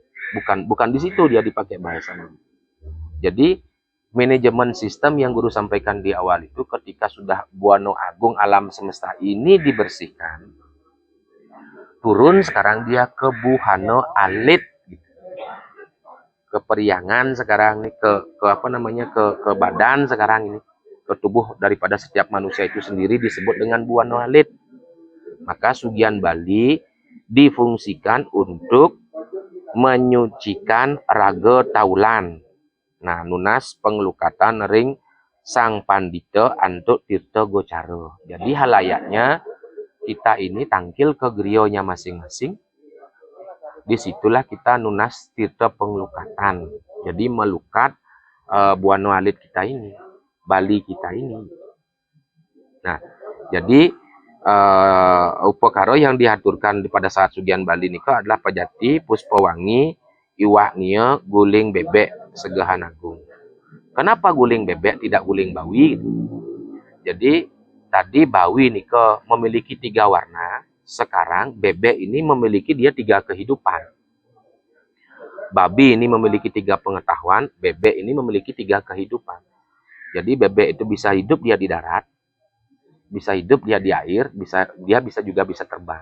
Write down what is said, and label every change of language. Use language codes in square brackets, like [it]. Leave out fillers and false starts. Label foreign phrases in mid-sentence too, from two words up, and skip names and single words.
[id] Bukan di situ dia dipakai bahasanya. Jadi manajemen sistem yang guru sampaikan di awal itu, ketika sudah Buana Agung alam semesta ini dibersihkan, turun sekarang dia ke Buhano Alit, ke periangan sekarang ini, ke apa namanya, ke badan sekarang ini, ke tubuh daripada setiap manusia itu sendiri disebut dengan Buana Alit. Maka Sugian Bali difungsikan untuk menyucikan raga taulan. [ban] Nah, nunas pengelukatan ring Sang Pandita Antuk Tirta Gocara. [id] Jadi halayaknya kita ini tangkil ke grionya masing-masing. Disitulah kita nunas tirta pengelukatan. Jadi melukat Buana Alit kita ini, Bali kita ini. Nah, jadi upakara yang diaturkan pada saat Sugian Bali nika adalah pajati, puspawangi, iwak nia, guling bebek, segahan agung. Kenapa guling bebek tidak guling bawi? Jadi tadi bawi nika memiliki 3 warna, sekarang bebek ini memiliki dia 3 kehidupan. Babi ini memiliki 3 pengetahuan, bebek ini memiliki 3 kehidupan. Jadi bebek itu bisa hidup dia di darat, bisa hidup dia di air, dia juga bisa terbang.